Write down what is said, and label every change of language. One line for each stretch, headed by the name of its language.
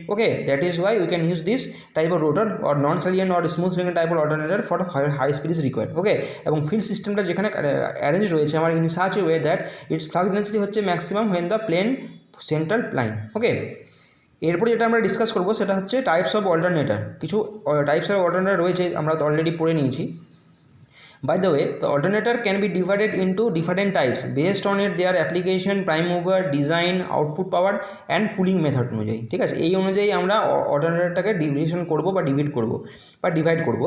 English: Okay, that is why we can use this type of rotor or non-salient or smooth cylindrical type of alternator for high speed is required. Okay, এবং field সিস্টেমটা
Bangla: যেখানে arrange রয়েছে আমার
English: In such a way that it's flux density হচ্ছে maximum when the plane central line.
Bangla: ওকে, এরপরে যেটা আমরা discuss করবো সেটা হচ্ছে টাইপস অফ অল্টারনেটর। কিছু টাইপস অফ অল্টারনেটর রয়েছে, আমরা তো অলরেডি পড়ে নিয়েছি।
English: By the way, the alternator can be divided into different types based on their application, prime mover, design, output power and cooling method অনুযায়ী।
Bangla: ঠিক আছে, এই অনুযায়ী আমরা অল্টারনেটরটাকে ডিভিশন করবো বা ডিভাইড করবো।